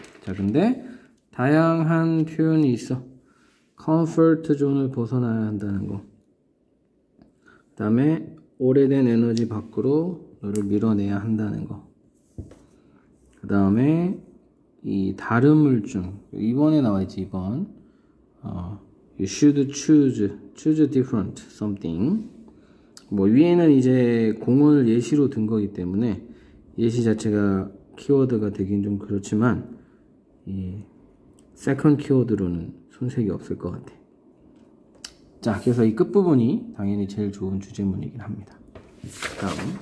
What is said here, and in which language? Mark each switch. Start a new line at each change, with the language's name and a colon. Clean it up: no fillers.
Korean: 자, 근데 다양한 표현이 있어. 컴포트 존을 벗어나야 한다는 거. 그 다음에 오래된 에너지 밖으로 너를 밀어내야 한다는 거. 그 다음에 이 다름을 좀, 2번에 나와있지. 2번.
English: You should choose different something.
Korean: 뭐 위에는 이제 공원을 예시로 든 거기 때문에 예시 자체가 키워드가 되긴 좀 그렇지만 이 세컨 키워드로는 손색이 없을 것 같아. 자, 그래서 이 끝부분이 당연히 제일 좋은 주제문이긴 합니다. 다음.